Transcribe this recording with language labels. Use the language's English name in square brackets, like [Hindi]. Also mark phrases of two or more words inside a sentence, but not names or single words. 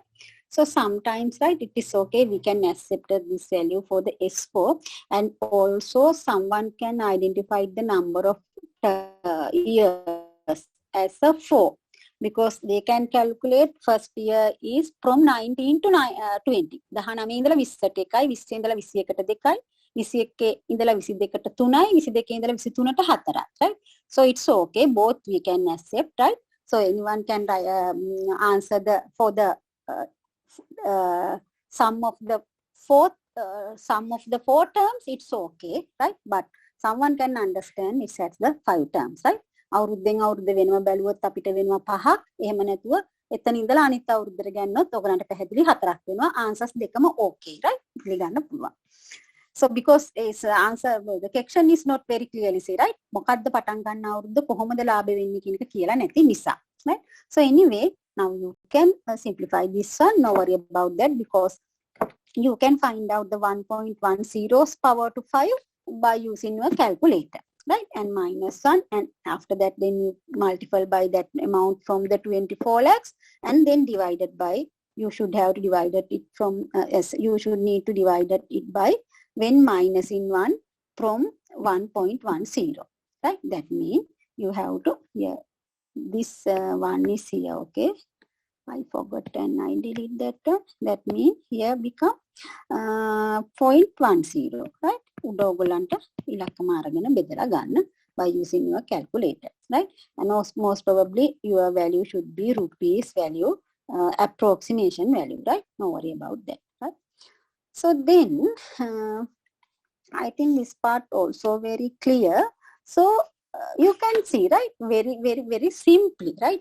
[English] So sometimes, right, it is okay, we can accept this value for the S4, and also someone can identify the number of years as a 4, because they can calculate first year is from 19 to 20. [Sinhala] 19 ඉඳලා 20ට 1යි, 20 ඉඳලා 21ට 2යි, 21 ඉඳලා 22ට 3යි, 22 ඉඳලා 23ට 4යි, [English] right? So it's okay, both we can accept, right? So anyone can answer for the sum of the four terms, it's okay, right? But someone can understand it as the 5 terms, right? [Sinhala] අවුරුද්දෙන් අවුරුද්ද වෙනම බැලුවොත් අපිට වෙනවා 5ක්. එහෙම නැතුව එතන ඉඳලා අනිත් අවුරුද්දට ගන්නොත් ඔයගලන්ට පැහැදිලි 4ක් වෙනවා. ආන්සර්ස් දෙකම [English] okay, right? [Sinhala] පිළිගන්න පුළුවන්. [English] So because is answer the question is not very clearly say, right? [Sinhala] මොකද්ද පටන් ගන්න අවුරුද්ද කොහොමද ලාභ වෙන්නේ කියන එක කියලා නැති නිසා, [English] right? So anyway, now you can simplify this one. No worry about that because you can find out the 1.10's power to 5 by using your calculator, right? And minus 1, and after that then you multiply by that amount from the 24 lakhs and then divided by, you should have to divide it from yes, you should need to divide it by when minus in 1 from 1.10, right? That means you have to, yeah, this one is here, okay? I forgot and I delete that one. That means here become 0.10, right? [Sinhala] උඩෝගලන්ට ඉලක්කම අරගෙන බෙදලා ගන්න [English] by using your calculator, right? And most probably your value should be rupees value, approximation value, right? No worry about that, right? So then I think this part also very clear. So you can see, right? Very simply, right?